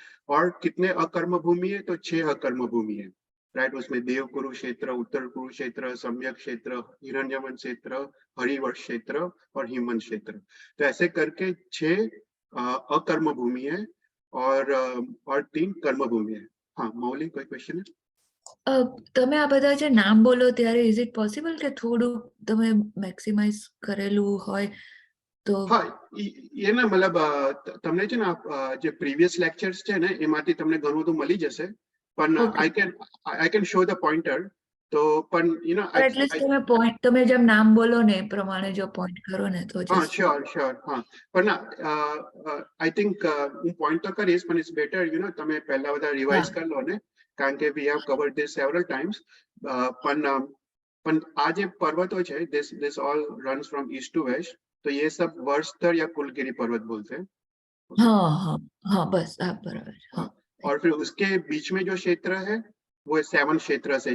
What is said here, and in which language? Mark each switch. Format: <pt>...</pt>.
<hi>और कितने अकर्म भूमि है. तो 6 अकर्म भूमि है. राइट. उसमें देव कुरुक्षेत्र, उत्तर कुरुक्षेत्र, सम्यक क्षेत्र, हिरण्यवन क्षेत्र, हरिवर्ष क्षेत्र और हिमवंत क्षेत्र. तो ऐसे करके 6 अकर्म भूमि है और 3 कर्म भूमि है. हाँ मौली, कोई क्वेश्चन है?</hi> <gu>તમે આ બધા જે નામ બોલો ત્યારે</gu> <en>is it possible</en> <gu>કે થોડું તમે મેક્સિમાઇઝ કરેલું હોય તો? હા,</gu> <hi>ये ना मतलब</hi> <gu>તમને છે ને જે પ્રીવિયસ લેક્ચર્સ છે ને એમાંથી તમને ઘણું બધું મળી જશે. પણ</gu> <en>I can show the pointer.</en> <gu>તો પણ</gu> <en>you know</en> <gu>એટલીસ્ટ તમે જેમ નામ બોલો ને એ પ્રમાણે જો પોઈન્ટ કરો ને તો હા શ્યોર. હા પણ ના</gu> <en>I think</en> <gu>હું પોઈન્ટ તો કરીશ પણ</gu> <en>it's better</en> <gu>તમે પહેલા બધા રિવાઇઝ કરી લો ને, કારણ કે</gu> <en>we have covered this several times.</en> <gu>પણ આ જે પર્વતો છે</gu> <en>this all runs from east to west.</en> <hi>तो ये सब वर्षधर या कुलगिरी पर्वत बोलते हैं. हाँ बस आप बराबर. हाँ. और फिर उसके बीच में जो क्षेत्र है वो 7 क्षेत्र है.</hi>